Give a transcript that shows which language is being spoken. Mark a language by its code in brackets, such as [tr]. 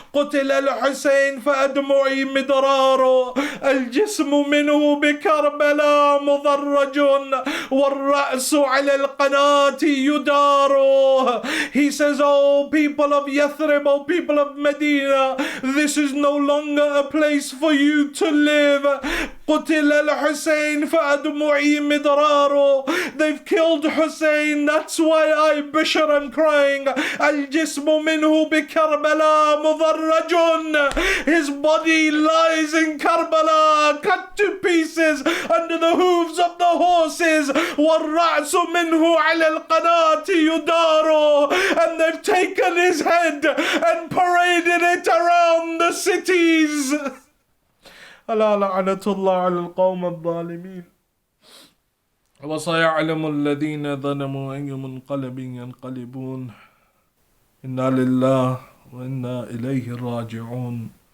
[ar] قتل الحسين فأدمعي مدرار الجسم منه بكربلاء مضرج والرأس على القناة يدار. [en] He says, oh people of Yathrib, oh people of Medina, this is no longer a place for you to live. [ar] قتل الحسين فأدمعي مدرار. [en] They've killed Hussein, that's why I, Bishr, am crying. [ar] الجسم منه بكربلاء مضرج. [en] His body lies in Karbala, cut to pieces under the hooves of the horses. [ar] والرأس منه على القناة يدار. [en] And they've taken his head and paraded it around the cities. [ar] ألا لعنة الله على القوم الظالمين. وسيعلم الذين ظلموا أي منقلب ينقلبون. إنا لله وإنا إليه راجعون.